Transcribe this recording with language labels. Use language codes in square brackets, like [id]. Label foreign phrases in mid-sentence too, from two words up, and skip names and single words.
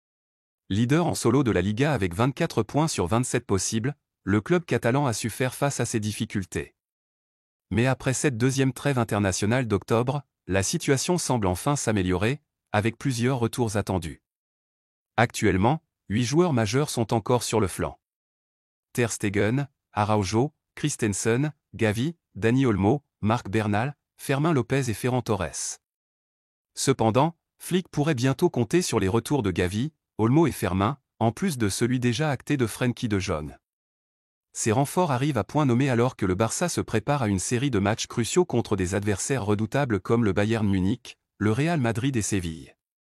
[fr] Leader en solo de la Liga avec 24 points sur 27 possibles, le club catalan a su faire face à ces difficultés. Mais après cette deuxième trêve internationale d'octobre, la situation semble enfin s'améliorer, avec plusieurs retours attendus. Actuellement, 8 joueurs majeurs sont encore sur le flanc. Ter Stegen, Araujo, Christensen, Gavi, Dani Olmo, Marc Bernal, Fermín López et Ferran Torres. Cependant, Flick pourrait bientôt compter sur les retours de Gavi, Olmo et Fermín, en plus de celui déjà acté de Frenkie de Jong. Ces renforts arrivent à point nommé alors que le Barça se prépare à une série de matchs cruciaux contre des adversaires redoutables comme le Bayern Munich, le Real Madrid et Séville.